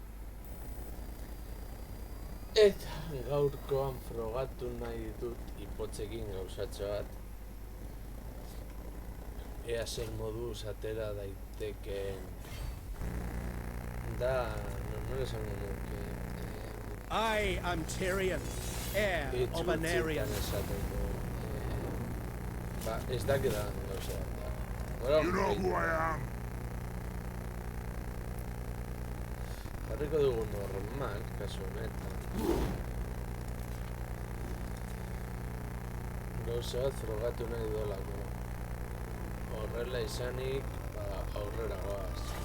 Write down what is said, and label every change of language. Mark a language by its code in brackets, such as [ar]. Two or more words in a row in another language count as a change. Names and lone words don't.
[eu] Eta gaurkoan frogatu nahi dut hipotzekin gauzatxo bat. Ea zer moduz atera daitekeen da, no esango nuke. [en] I am Tyrion, heir of Anarion. [eu] Ez dakidan gauza bat da. [en] You know who I am. [eu] Jarriko dugu normal, kasu honetan. Gauza bat frogatu nahi dolako. Horrela izanik, aurrera goaz.